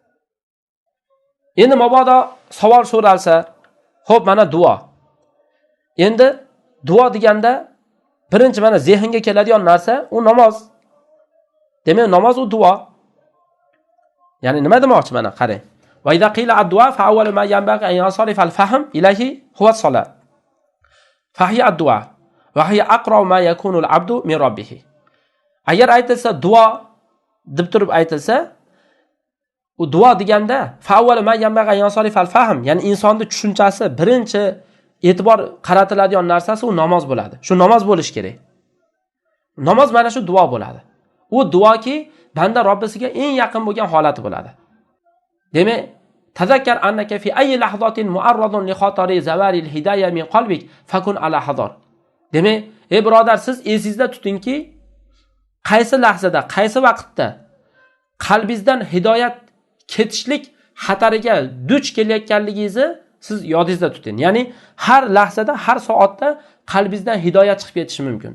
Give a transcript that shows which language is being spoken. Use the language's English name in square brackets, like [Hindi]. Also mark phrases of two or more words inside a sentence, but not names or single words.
[Uzbek] Endi mabodo savol so'ralsa, xo'p, mana duo. Endi duo deganda birinchi mana zehnga keladigan narsa u namoz. Demak, namoz u duo. Ya'ni nima demoqchi mana qarang. [Arabic] وإذا قيل الدعاء فأول ما ينبغي أن ينصرف الفهم إليه هو الصلاة. فهي الدعاء وهي أقرب ما يكون العبد من ربه. [Uzbek] Agar aytilsa duo deb turib aytilsa, u duo deganda [Arabic] فأول ما ينبغي أن ينصرف الفهم, [Uzbek] ya'ni insonning tushunchasi birinchi e'tibor qaratiladigan narsasi u namoz bo'ladi. Shu namoz bo'lish kerak. Namoz mana shu duo bo'ladi. U duoki banda Robbisiga eng yaqin bo'lgan holati bo'ladi. Demak, [Arabic] تذكر أنك في أي لحظة معرض لخطر زوال الهداية من قلبك فكن على حذر. [Uzbek] Demak, ey birodar, siz esingizda tutingki, qaysi lahzada, qaysi vaqtda qalbingizdan hidoyat ketishlik xatariga duch kelayotganligingizni siz yodingizda tuting. Ya'ni har lahzada, har soatda qalbingizdan hidoyat chiqib ketishi mumkin.